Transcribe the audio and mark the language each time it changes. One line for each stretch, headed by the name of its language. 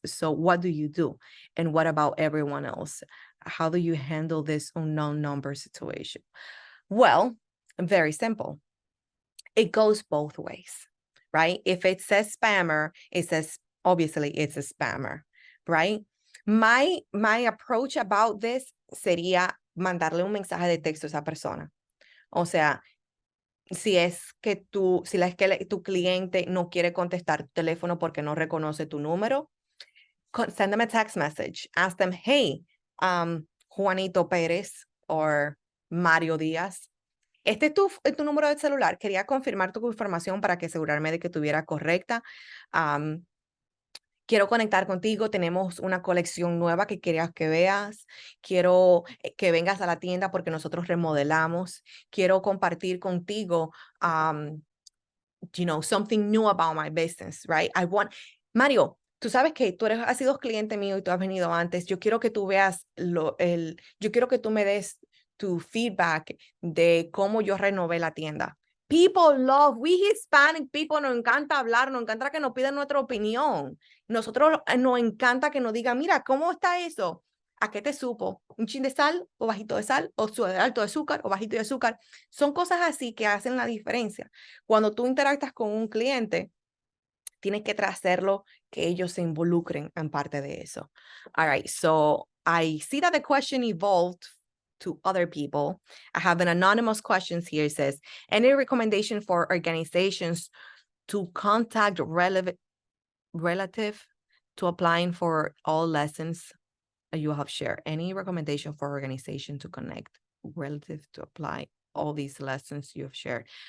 English: So what do you do? And what about everyone else? How do you handle this unknown number situation? Well, very simple. It goes both ways, right? If it says spammer, it says, obviously it's a spammer, right? My approach about this
Spanish: sería mandarle un mensaje de texto a esa persona. O sea, si es que tu cliente no quiere contestar tu teléfono porque no reconoce tu número,
English: send them a text message. Ask them, hey,
Spanish: Juanito Pérez or Mario Díaz, este es tu número de celular. Quería confirmar tu información para que asegurarme de que estuviera correcta. Quiero conectar contigo. Tenemos una colección nueva que querías que veas. Quiero que vengas a la tienda porque nosotros remodelamos. Quiero compartir contigo,
English: something new about my business, right?
Spanish: Mario, tú sabes que tú has sido cliente mío y tú has venido antes. Yo quiero que tú veas yo quiero que tú me des tu feedback de cómo yo renové la tienda.
English: We Hispanic people
Spanish: nos encanta hablar, nos encanta que nos pidan nuestra opinión. Nosotros nos encanta que nos digan, mira, ¿cómo está eso? ¿A qué te supo? ¿Un chin de sal o bajito de sal? ¿O alto de azúcar o bajito de azúcar? Son cosas así que hacen la diferencia. Cuando tú interactas con un cliente, tienes que hacerlo que ellos se involucren en parte de eso.
English: All right, so I see that the question evolved to other people. I have an anonymous questions here. It says, any recommendation for organizations to contact relative to applying for all lessons you have shared? Any recommendation for organization to connect relative to apply all these lessons you have shared?